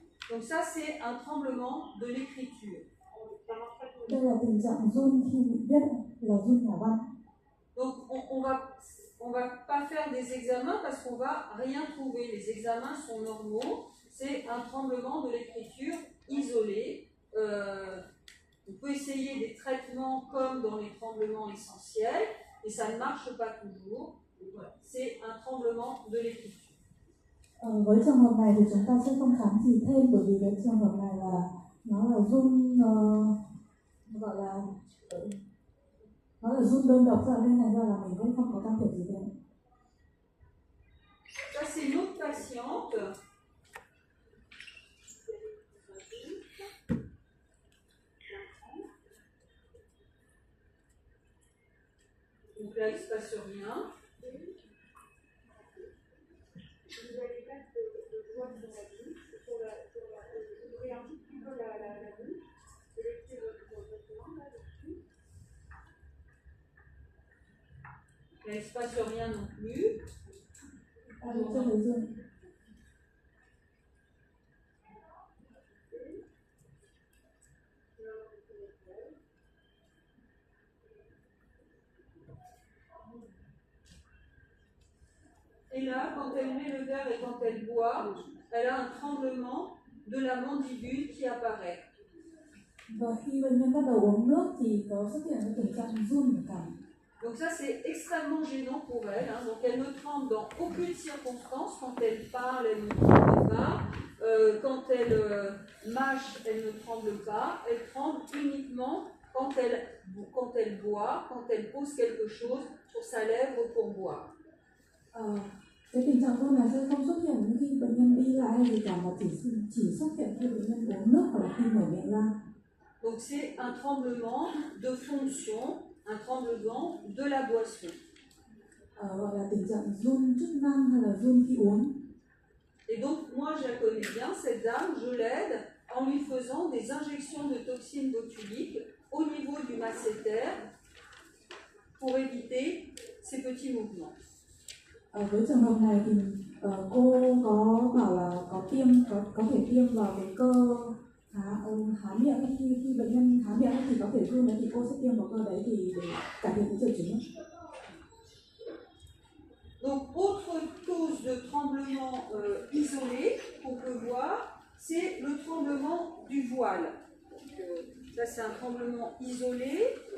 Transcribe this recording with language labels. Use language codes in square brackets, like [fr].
[fr] Donc ça, c'est un tremblement de l'écriture. [vi] Đây là tình trạng run khi bị viết, là run nhà văn. [fr] Donc on va pas faire des examens parce qu'on va rien trouver. Les examens sont normaux. C'est un tremblement de l'écriture isolé. On peut essayer des traitements comme dans les tremblements essentiels, et ça ne marche pas toujours. C'est un tremblement de l'écriture. [vi] Với trường hợp này thì chúng ta sẽ không khám gì thêm, bởi vì cái trường hợp này là nó là run gọi là nó là run đơn độc ra, nên thành ra là mình cũng không có can thiệp gì thêm. [fr] Ça c'est une autre patiente. Donc là il se passe rien. Vous avez pas de doigt sur la bouche, vous ouvrez un tout petit peu la bouche, vous laissez votre main là-dessus. Là il ne se passe rien non plus. [vi] Chưa thấy run. [fr] Et là, quand elle met le verre et quand elle boit, elle a un tremblement de la mandibule qui apparaît. [vi] Và khi bệnh nhân bắt đầu uống nước thì có xuất hiện cái tình trạng run ở cằm. [fr] Donc ça, c'est extrêmement gênant pour elle. Hein. Donc elle ne tremble dans aucune circonstance. Quand elle parle, elle ne tremble pas. Quand elle mâche, elle ne tremble pas. Elle tremble uniquement quand elle boit, quand elle pose quelque chose sur sa lèvre pour boire. [vi] Cái tình trạng run này sẽ không xuất hiện khi bệnh nhân đi lại hay gì cả, mà chỉ xuất hiện khi bệnh nhân uống nước hoặc là khi mở miệng ra. [fr] Donc c'est un tremblement de fonction, un tremblement de la boisson. [vi] Gọi là tình trạng run chức năng hay là run khi uống. [fr] Et donc moi je la connais bien, cette dame, je l'aide en lui faisant des injections de toxines botuliques au niveau du masséter pour éviter ces petits mouvements. [vi] Với trường hợp này thì cô có bảo là có thể tiêm vào cái cơ há miệng. Khi bệnh nhân há miệng thì có thể run đấy, thì cô sẽ tiêm vào cơ đấy thì để cải thiện cái triệu chứng. [fr] Donc autre cause de tremblement isolé qu'on peut voir, c'est le tremblement du voile. Donc, là c'est un tremblement isolé.